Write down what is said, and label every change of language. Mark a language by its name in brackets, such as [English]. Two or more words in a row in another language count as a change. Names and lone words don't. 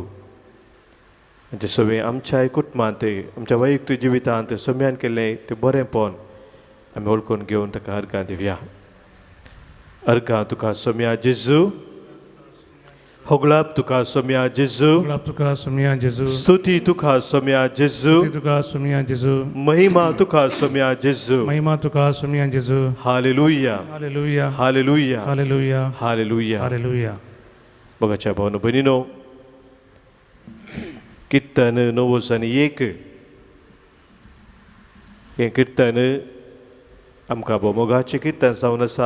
[Konkani] म्हणजे सगळे आमच्या कुटुंबांत आमच्या वैयक्तीक जिवितांत सोम्यान केल्लें तें बरेंपण आमी ओळखून घेवन ताका अर्गां दिवया. अर्गां तुका सोम्या जेजू, होगलाप तुका सोम्या जेजू, Glap tuka sumia Jesu. स्तुती तुका सोम्या जेजू, Tuka sumia Jesu. महिमा तुका सोम्या जेजू. Mahima tuka sumia Jesu. हालेलुया, Hallelujah. हालेलुया, Hallelujah. हालेलुया. Hallelujah. बघाच्या भावनो भयणीनो, कीर्तन 91 हें कीर्तन आमकां मोगाचें कीर्तन जावन आसा.